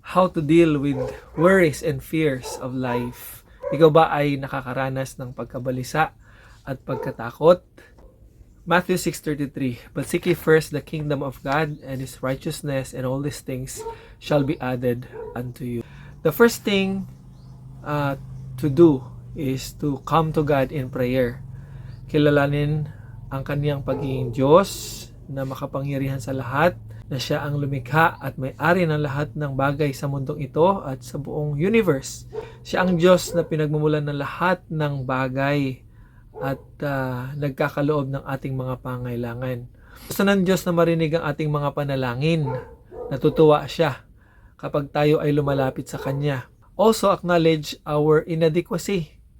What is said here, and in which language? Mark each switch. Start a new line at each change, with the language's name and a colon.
English: how to deal with worries and fears of life.
Filipino: Ikaw ba ay nakakaranas ng pagkabalisa at pagkatakot?
English: Matthew 6:33, "But seek ye first the kingdom of God and His righteousness, and all these things shall be added unto you." The first thing to do is to come to God in prayer.
Filipino: Kilalanin ang kaniyang pagiging Diyos na makapangyarihan sa lahat, na siya ang lumikha at may-ari ng lahat ng bagay sa mundong ito at sa buong universe. Siya ang Diyos na pinagmumulan ng lahat ng bagay at nagkakaloob ng ating mga pangailangan. Gusto ng Diyos na marinig ang ating mga panalangin. Natutuwa siya kapag tayo ay lumalapit sa Kanya.
English: Also, acknowledge our inadequacy.